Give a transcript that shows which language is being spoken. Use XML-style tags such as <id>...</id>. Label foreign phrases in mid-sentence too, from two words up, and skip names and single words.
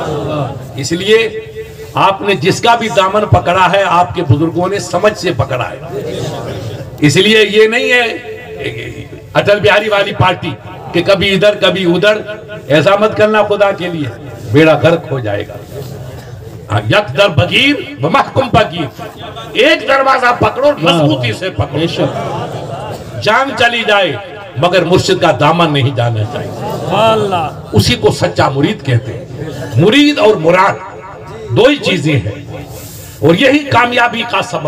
<ur>اس لیے آپ نے جس کا بھی دامن پکڑا ہے آپ کے بزرگوں نے سمجھ سے پکڑا ہے. اس لیے یہ نہیں ہے اٹل بہاری والی پارٹی کہ کبھی ادھر کبھی ادھر. ایسا مت کرنا خدا کے لیے, بیڑا غرق ہو جائے گا.</ur> <fa>یک در بگیر و محکم بگیر,</fa> <ur>ایک دروازہ پکڑو مضبوطی سے پکڑو, جان چلی جائے مگر مرشد کا دامن نہیں جانا چاہیے. اسی کو سچا مرید کہتے ہیں. مرید اور مراد دو ہی چیزیں ہیں, اور یہی کامیابی کا سبب.</ur>